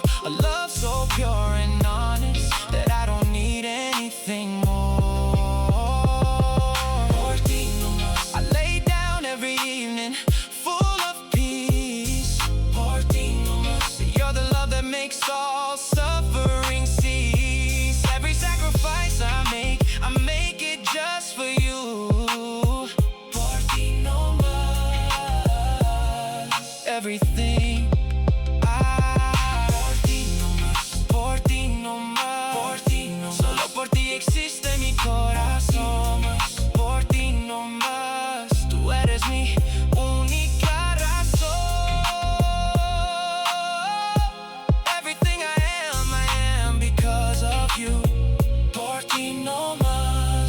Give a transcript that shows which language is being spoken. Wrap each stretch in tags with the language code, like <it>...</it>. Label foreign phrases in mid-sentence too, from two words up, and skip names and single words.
<en>A love so pure and honest that I don't need anything more.</en> <es>Ti Nomas,</es> <en>I lay down every evening full of peace.</en> <es>Ti Nomas,</es> <en>You're the love that makes all suffering cease. Every sacrifice I make it just for you.</en> <es>Ti Nomas,</es> <en>Everything</en> <es>Ti Nomas, Ti Nomas, Ti Nomas, solo por ti existe mi corazón. Ti Nomas, tú eres mi única razón.</es> <en>Everything I am because of you.</en> <es>Ti Nomas,</es>